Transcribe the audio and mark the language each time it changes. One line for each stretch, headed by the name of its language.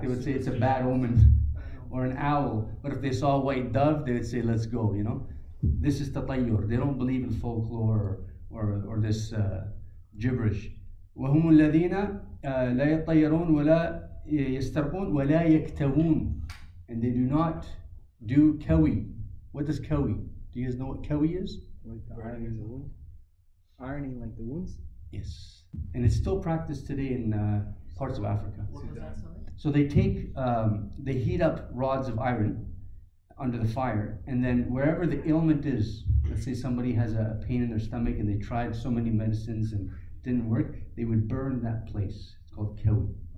English: They would say it's a bad omen, or an owl. But if they saw a white dove, they would say let's go. This is tatayyur. They don't believe in folklore or this gibberish.
Arabic: وهم الذين لا يطيرون ولا يسترقون ولا يكتوون.
English: And they do not do kawi. What does kawi? Do you guys know what kawi is? ironing like the wounds? Yes. And it's still practiced today in parts of Africa. What was that, sorry? So they take, they heat up rods of iron under the fire, and then wherever the ailment is, let's say somebody has a pain in their stomach and they tried so many medicines and didn't work, they would burn that place. It's called kawi.